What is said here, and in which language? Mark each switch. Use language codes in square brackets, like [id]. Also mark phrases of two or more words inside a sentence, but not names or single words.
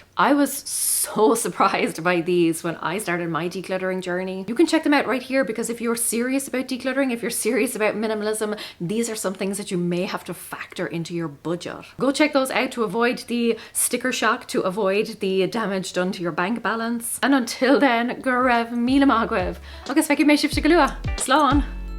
[en] I was so surprised by these when I started my decluttering journey. You can check them out right here, because if you're serious about decluttering, if you're serious about minimalism, minimalism, these are some things that you may have to factor into your budget. Go check those out to avoid the sticker shock, to avoid the damage done to your bank balance. And until then, [ga] go raibh míle maith agaibh. Agus feiceáid mé sibhte go luath. Slán!